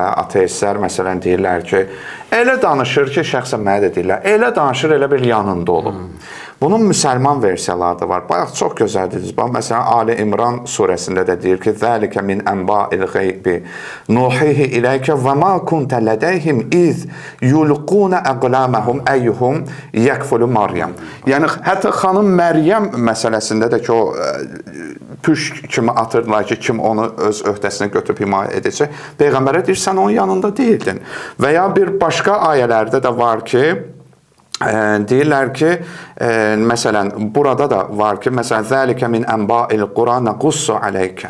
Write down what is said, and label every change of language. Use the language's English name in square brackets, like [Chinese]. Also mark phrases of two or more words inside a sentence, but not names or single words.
[Azerbaijani] Ateistlər məsələn deyirlər ki, elə danışır ki, şəxsən mənə də deyirlər, elə danışır, elə bir yanında olub. Bunun müsəlman versiyaları da var. Bayaq çox gözəl dediniz. Məsələn, Ali İmran surəsində də deyir ki, [Arabic] "ذلك من أنباء الغيب نوحيه إليك وما كنت لديهم إذ يلقون أقلامهم أيهم يكفل مريم." [Azerbaijani] Yəni hətta xanım Məryəm məsələsində də ki, o püşk kimi atırdılar ki, kim onu öz öhdəsinə götürüb himayə edəcək. Peyğəmbərə deyir, sən onun yanında deyildin. Və ya bir başqa ayələrdə də var ki, deyirlər ki, məsələn, burada da var ki, məsələn, [Arabic] "ذلك من أنباء القرآن نقصه عليك."